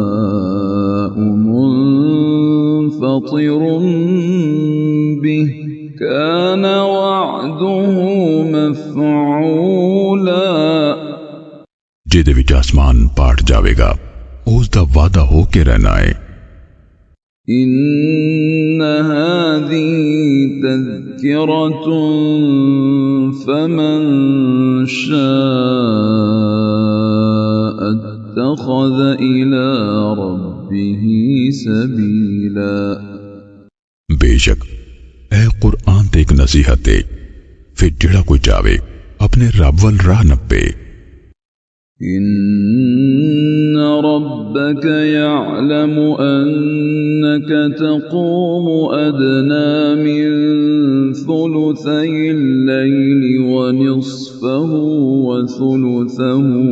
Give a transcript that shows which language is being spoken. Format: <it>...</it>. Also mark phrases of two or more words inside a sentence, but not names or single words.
<ar>السماء منفطر به كان وعده مفعولا</ar> <pa>ਜਿਹਦੇ ਵਿੱਚ ਆਸਮਾਨ ਪਾਟ ਜਾਵੇਗਾ ਉਸ ਦਾ ਵਾਅਦਾ ਹੋ ਕੇ ਰਹਿਣਾ ਹੈ</pa> <ar>إن هذه تذكرة فمن شاء اتخذ إلى ربه سبيلا</ar> <pa>ਬੇਸ਼ੱਕ ਐ ਕੁਰਾਨ ਤੇ ਇੱਕ ਨਸੀਹਤ ਹੈ ਫਿਰ ਜਿਹੜਾ ਕੋਈ ਚਾਹੇ ਆਪਣੇ ਰੱਬ ਵੱਲ ਰਾਹ ਨੱਪੇ</pa> <ar>إن ربك يعلم أنك تقوم أدنى من ثلثي الليل ونصفه وثلثه</ar>